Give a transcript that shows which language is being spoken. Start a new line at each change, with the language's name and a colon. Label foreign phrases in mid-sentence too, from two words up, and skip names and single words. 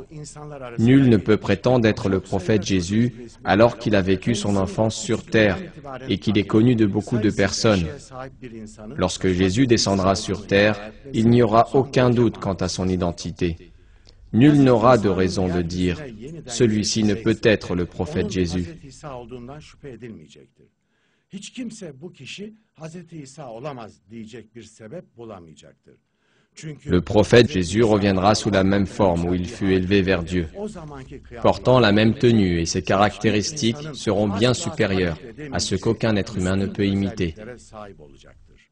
French: Nul ne peut prétendre être le prophète Jésus alors qu'il a vécu son enfance sur terre et qu'il est connu de beaucoup de personnes. Lorsque Jésus descendra sur terre, il n'y aura aucun doute quant à son identité. Nul n'aura de raison de dire « Celui-ci ne peut être le prophète Jésus ».
Turkish: Hiç kimse bu kişi Hazreti İsa olamaz diyecek bir sebep bulamayacaktır.
French: Le prophète Jésus reviendra sous la même forme où il fut élevé vers Dieu, portant la même tenue, et ses caractéristiques seront bien supérieures à ce qu'aucun être humain ne peut imiter.